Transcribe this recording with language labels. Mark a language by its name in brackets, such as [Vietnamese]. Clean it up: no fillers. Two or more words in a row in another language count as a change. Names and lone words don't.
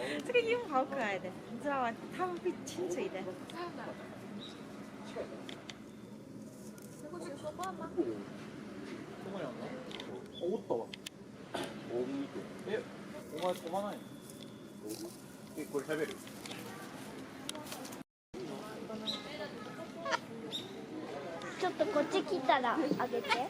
[Chinese] 这个鹦鹉好可爱的，你知道吗？它们会亲嘴的。能够去说话吗？ [Japanese] そこにあんの？おったわ。え、お前飛ばないの？え、これ食べる？ちょっとこっち来たらあげて。